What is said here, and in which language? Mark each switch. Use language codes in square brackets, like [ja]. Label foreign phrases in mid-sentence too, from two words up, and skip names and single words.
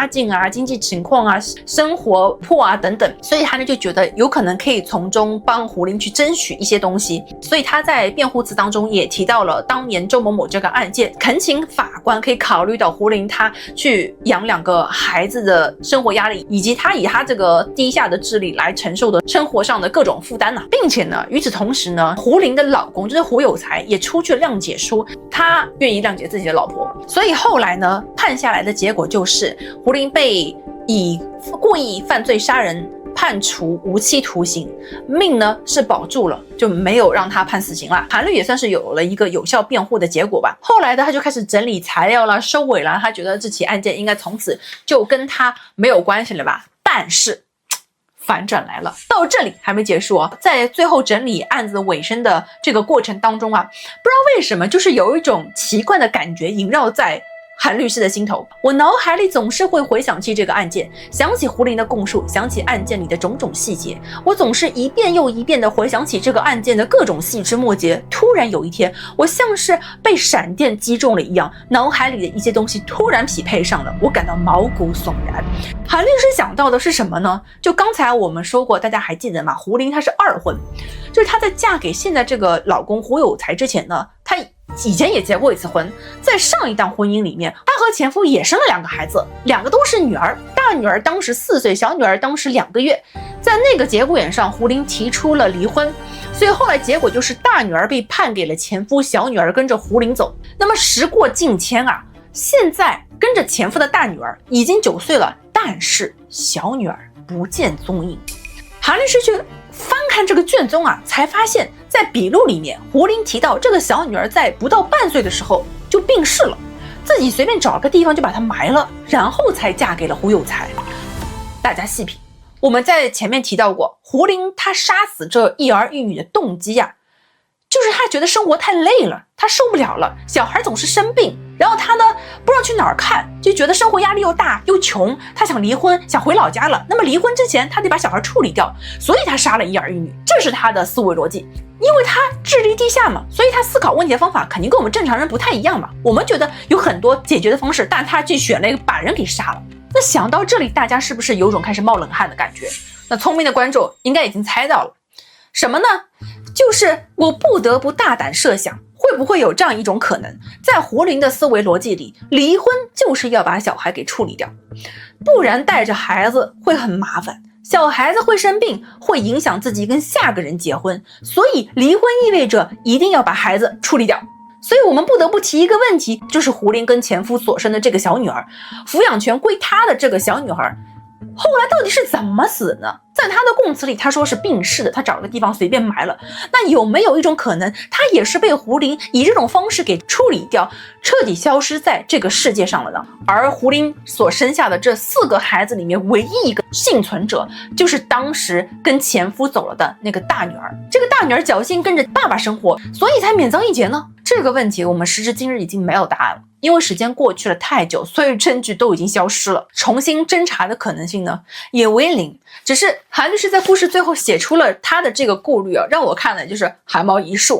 [zh] 境啊、經濟情況啊、生活迫啊等等，所以他呢就覺得有可能可以從中幫胡林去爭取一些東西，所以他在辯護詞當中也提到了當年周某某這個案件，懇請法官可以考慮到胡林他去養2個孩子的生活壓力，以及他以他這個低下的智力來承受的生活上的各種負擔，並且呢，與此同時呢，胡林的老公就是胡有才也出具了諒解書，他願意諒解自己的老婆，所以後來呢，判下來的結果就是胡林被以故意犯罪殺人判處无期徒刑，命呢是保住了，就沒有讓他判死刑了。韩律也算是有了一個有效辯護的結果吧。後來呢，他就開始整理材料啦、收尾啦，他覺得這起案件應該從此就跟他沒有關係了吧。但是反轉來了，到這裡還沒結束啊！在最後整理案子尾聲的這個過程當中啊，不知道為什麼，就是有一種奇怪的感覺縈繞在韓律師的心頭，我腦海裡總是會回想起這個案件，想起胡林的供述，想起案件裡的種種細節，我總是一遍又一遍地回想起這個案件的各種細枝末節。突然有一天，我像是被閃電擊中了一樣，腦海裡的一些東西突然匹配上了，我感到毛骨悚然。韓律師想到的是什麼呢？就剛才我們說過，大家還記得嗎？胡林她是2婚，就是她在嫁給現在這個老公胡有才之前呢，她以前也結過一次婚，在上一段婚姻裡面，她和前夫也生了 2個孩子，2個都是女兒，大女兒當時4歲，小女兒當時2個月。在那個節骨眼上，胡林提出了離婚，所以後來結果就是大女兒被判給了前夫，小女兒跟着胡林走。那麼時過境遷啊，現在跟着前夫的大女兒已經9歲了，但是小女兒不見蹤影。韓律師去翻看這個卷宗啊，才發現在筆錄裡面，胡林提到這個小女兒在不到半歲的時候就病逝了，自己隨便找了個地方就把她埋了，然後才嫁給了胡有才。大家細品，我們在前面提到過，胡林他殺死這一兒一女的動機啊，就是他覺得生活太累了，他受不了了，小孩總是生病，然後他呢不知道去哪兒看，就覺得生活壓力又大又窮，他想離婚，想回老家了。那麼離婚之前他得把小孩處理掉，所以他殺了一兒一女，這是他的思維邏輯。因為他智力低下嘛，所以他思考問題的方法肯定跟我們正常人不太一樣嘛。我們覺得有很多解決的方式，但他去選了一個把人給殺了。那想到这裡，大家是不是有種開始冒冷汗的感覺？那聰明的觀眾應該已經猜到了什麼呢？就是我不得不大膽設想，會不會有這樣一種可能，在胡林的思維邏輯裡，離婚就是要把小孩給處理掉，不然帶着孩子會很麻煩，小孩子會生病，會影響自己跟下個人結婚，所以離婚意味着一定要把孩子處理掉。所以我們不得不提一個問題，就是胡林跟前夫所生的這個小女兒，撫養權歸他的這個小女孩，後來到底是怎麼死呢？在他的供詞裡，他說是病逝的，他找了個地方隨便埋了。那有沒有一種可能，他也是被胡林以這種方式給處理掉，徹底消失在這個世界上了呢？而胡林所生下的這4個孩子裡面，唯一一個幸存者，就是當時跟前夫走了的那個大女兒。這個大女兒僥倖跟着爸爸生活，所以才免遭一劫呢？這個問題我們時至今日已經沒有答案了，因為時間過去了太久，所有證據都已經消失了，重新偵查的可能性呢也為零。只是韓律師在故事最後寫出了他的這個顧慮啊，讓我看了就是汗毛一豎。